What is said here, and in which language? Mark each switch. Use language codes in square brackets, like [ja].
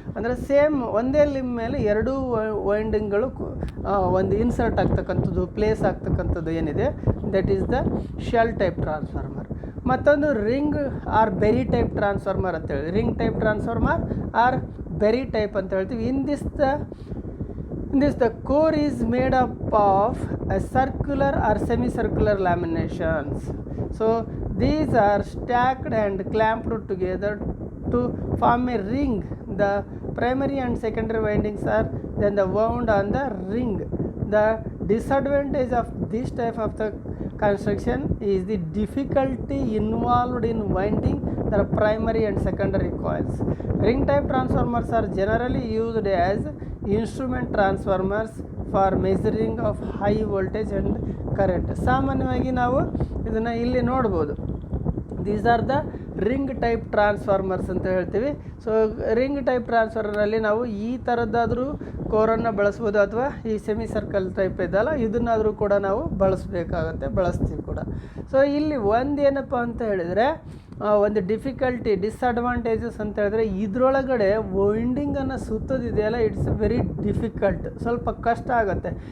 [kn] ಅಂದರೆ ಸೇಮ್ ಒಂದೇ ಲಿಂಬ್ ಮೇಲೆ 2 ವೈಂಡಿಂಗ್ಗಳು ಒಂದು ಇನ್ಸರ್ಟ್ ಆಗ್ತಕ್ಕಂಥದ್ದು, ಪ್ಲೇಸ್ ಆಗ್ತಕ್ಕಂಥದ್ದು ಏನಿದೆ, [en] That is the shell type transformer. [kn] ಮತ್ತೊಂದು ring R berry type transformer ಅಂತೇಳಿ, ring type transformer R berry type ಅಂತ ಹೇಳ್ತೀವಿ. [en] In this the core is made up of a circular or semicircular laminations. So these are stacked and clamped together to form a ring. The primary and secondary windings are then the wound on the ring. The disadvantage of this type of the construction is the difficulty involved in winding the primary and secondary coils. Ring type transformers are generally used as instrument transformers for measuring of high voltage and current. [kn] ಸಾಮಾನ್ಯವಾಗಿ ನಾವು ಇದನ್ನು ಇಲ್ಲಿ ನೋಡ್ಬೋದು. [en] These are the [kn] ring type transformers ಅಂತ ಹೇಳ್ತೀವಿ. So ring type ಟ್ರಾನ್ಸ್ಫಾರ್ಮರಲ್ಲಿ ನಾವು ಈ ಥರದ್ದಾದರೂ ಕೋರನ್ನು ಬಳಸ್ಬೋದು, ಅಥವಾ ಈ ಸೆಮಿ ಸರ್ಕಲ್ ಟೈಪ್ ಇದೆಯಲ್ಲ ಇದನ್ನಾದರೂ ಕೂಡ ನಾವು ಬಳಸ್ತೀವಿ ಕೂಡ. ಸೊ ಇಲ್ಲಿ ಒಂದೇನಪ್ಪ ಅಂತ ಹೇಳಿದರೆ ಒಂದು ಡಿಸ್ಅಡ್ವಾಂಟೇಜಸ್ ಅಂತ ಹೇಳಿದ್ರೆ ಇದರೊಳಗಡೆ ವೈಂಡಿಂಗನ್ನು ಸುತ್ತೋದಿದೆಯಲ್ಲ, [en] it's very difficult, [kn] ಸ್ವಲ್ಪ ಕಷ್ಟ ಆಗುತ್ತೆ.